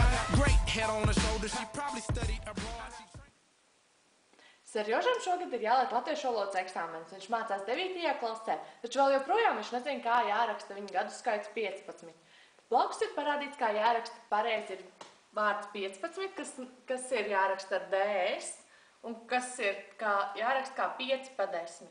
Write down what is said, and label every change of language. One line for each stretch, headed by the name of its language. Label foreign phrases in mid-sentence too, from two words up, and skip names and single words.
English: Great head on her shoulder, she probably studied abroad.
Latvian: Serjožam šogad ir jāliek latviešu valodas eksāmens. Viņš mācās 9. klasē, taču vēl joprojām viņš nezina, kā jāraksta viņa gadu skaits 15. Blakus ir parādīts, kā jāraksta pareizi ir vārds 15, kas ir jāraksta ar DS, un kas ir jāraksta kā 5 pa 10.